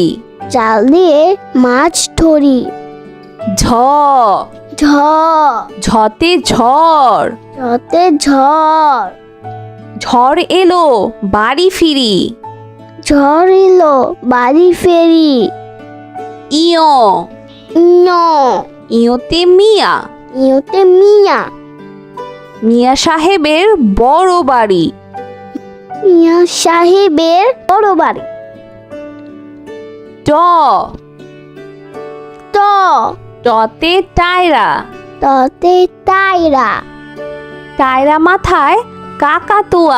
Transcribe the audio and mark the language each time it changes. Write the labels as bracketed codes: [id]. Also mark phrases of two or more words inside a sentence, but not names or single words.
[bn] জাল দিয়ে মাছ ধরি। ঝ, ঝ, ঝতে ঝড়। ঝতে ঝড়। ঝড় এলো বাড়ি ফিরি। ঝড় এলো বাড়ি ফেরি। ইয়, ন, ইয়তে মিয়া। ইয়তে মিয়া। মিয়া সাহেবের বড় বাড়ি। মিয়া সাহেবের বড় বাড়ি। ট, ত, টতে টায়রা। ততে টায়রা। টায়রা মাথায় কাকাতুয়া।